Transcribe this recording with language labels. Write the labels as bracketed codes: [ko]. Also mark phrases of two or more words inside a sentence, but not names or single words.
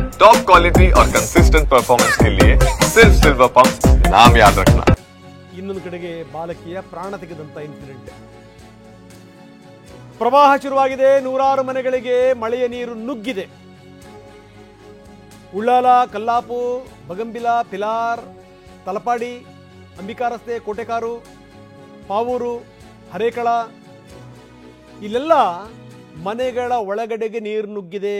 [en] top quality [hi] और [en] consistent performance [hi] के लिए सिर्फ सिल्वर पंप नाम याद रखना। [kn] ಇನ್ನೊಂದು ಕಡೆಗೆ ಬಾಲಕಿಯ ಪ್ರಾಣ ತೆಗೆದಂತ ಇನ್ಸಿಡೆಂಟ್. ಪ್ರವಾಹ ಶುರುವಾಗಿದೆ. ನೂರಾರು ಮನೆಗಳಿಗೆ ಮಳೆಯ ನೀರು ನುಗ್ಗಿದೆ. ಉಳ್ಳಾಲ, ಕಲ್ಲಾಪು, ಬಗಂಬಿಲ, ಪಿಲಾರ್, ತಲಪಾಡಿ, ಅಂಬಿಕಾ ರಸ್ತೆ, ಕೋಟೆಕಾರು, ಪಾವೂರು, ಹರೇಕಳ ಇಲ್ಲೆಲ್ಲ ಮನೆಗಳ ಒಳಗಡೆಗೆ ನೀರು ನುಗ್ಗಿದೆ.